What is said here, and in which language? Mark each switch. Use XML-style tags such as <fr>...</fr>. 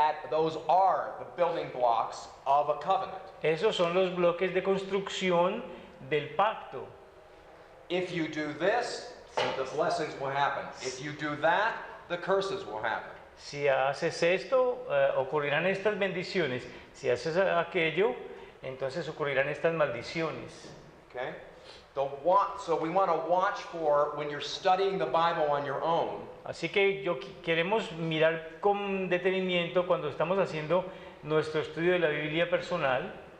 <en>those are the building blocks of a covenant.</en> <es>Esos son los bloques de construcción del pacto.</es> <en>If you do this, the blessings will happen. If you do that, the curses will happen.</en> <es>Si haces esto, ocurrirán estas bendiciones. Si haces aquello, entonces ocurrirán estas maldiciones.</es> <en>Okay? So we want to watch for when you're studying the Bible on your own.</en> <es>Así que queremos mirar con detenimiento cuando estamos haciendo nuestro estudio de la Biblia personal.</es>